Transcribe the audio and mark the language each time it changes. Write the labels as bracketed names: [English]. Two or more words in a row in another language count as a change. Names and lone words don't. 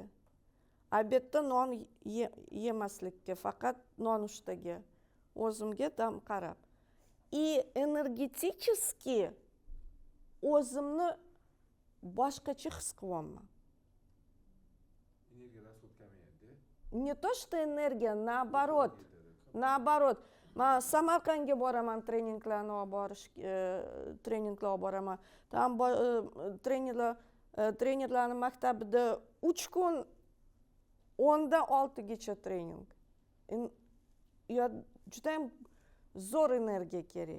[Uzbek] Obedda non yemaslikka, faqat nonushtaga. O'zimga dam qarab. Energetически o'zimni boshqacha his qilyapman. Energiya расход kamayadi. [Russian] Не то что энергия, наоборот. Naоборот. [Uzbek] Men Samarqandga boraman, treninglarni olib boraman. Tam trenerlarning maktabida 3 kun 10dan 6gacha trening. Juda ham zo'r energiya kerak.